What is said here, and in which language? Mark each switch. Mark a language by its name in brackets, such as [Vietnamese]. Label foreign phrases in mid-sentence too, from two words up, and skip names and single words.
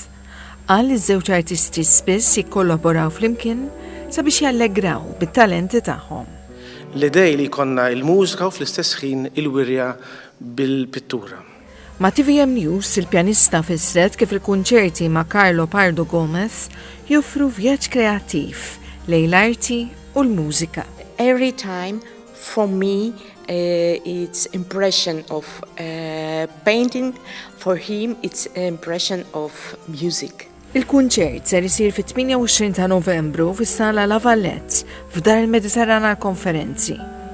[Maltese] Qal li ż-żewġ artisti spiss jikkollaboraw flimkien sabiex jallegraw bit-talenti tagħhom. L-idej li jkollna l-mużika u fl-istess ħin il-wirja bil-pittura. Ma' TVM News, il-pjanista fissret kif il-kunċerti ma' Carlo Pardo Gomez joffru vjaġġ kreattiv lejn l-arti u l-mużika. [English] Every time for me it's impression of painting, for him it's impression of music. [Maltese] Il-kunċert ser isir fit-28 ta' Novembru fis-sala La Vallette f'Dar il-Mediterrana l-Konferenzi.